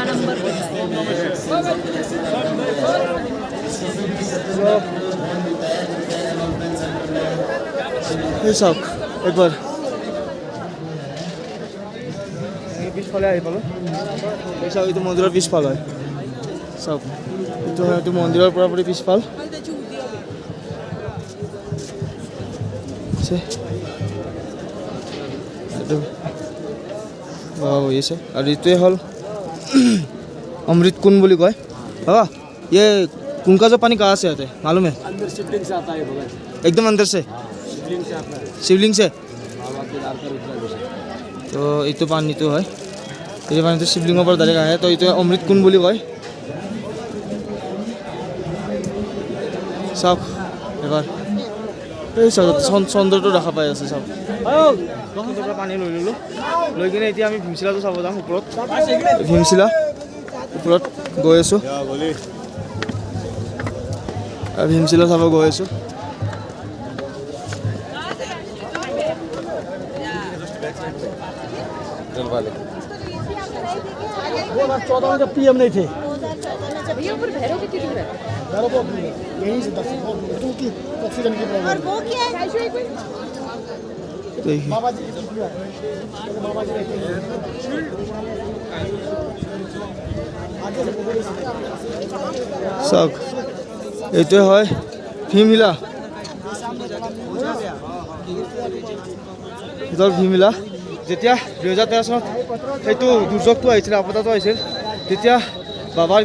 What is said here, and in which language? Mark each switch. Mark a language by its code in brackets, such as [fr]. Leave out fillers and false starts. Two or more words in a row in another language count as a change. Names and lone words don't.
[as] এই চাওক একবাৰ পিছফালে আহি পালোঁ এই চাওক এইটো মন্দিৰৰ পিছফাল হয় চাওক এইটো হয় এইটো মন্দিৰৰ পৰাপৰি পিছফাল এইটো হৈছে আৰু এইটোৱে হ'ল [hi] अमृत कुंड बोली कय बाबा ये कुंड का जो पानी कहाँ से आता है मालूम है अंदर शिवलिंग से आता है भगत एकदम अंदर से शिवलिंग से आता है शिवलिंग से बाबा केदार का रुद्राभिषेक तो ये तो पानी तो है ये पानी तो शिवलिंगों पर डायरेक्ट आए तो ये अमृत कुंड बोली कय [as] চাওক এবাৰ এই চাওক চন্দ্ৰটো দেখা পাই আছে চাওক পৰা পানী লৈ ল'লোঁ লৈ কিনে এতিয়া আমি ভীমশিলাটো চাব যাম ওপৰত ভীমশিলা ওপৰত গৈ আছোঁ ভীমশিলা চাব গৈ আছোঁ [hi] वो बात 14 में जब पीएम नहीं थे भैया ऊपर भैरव कितनी दूर है भैरव यहीं से 10 की ऑक्सीजन की प्रॉब्लम और वो क्या है देखिए बाबा जी बाबा जी [as] চাওক এইটোৱে হয় ভীমশিলা ভীমশিলা যেতিয়া 2013 চনত সেইটো দুৰ্যোগটো আহিছিল আপদাটো আহিছিল তেতিয়া বাবাৰ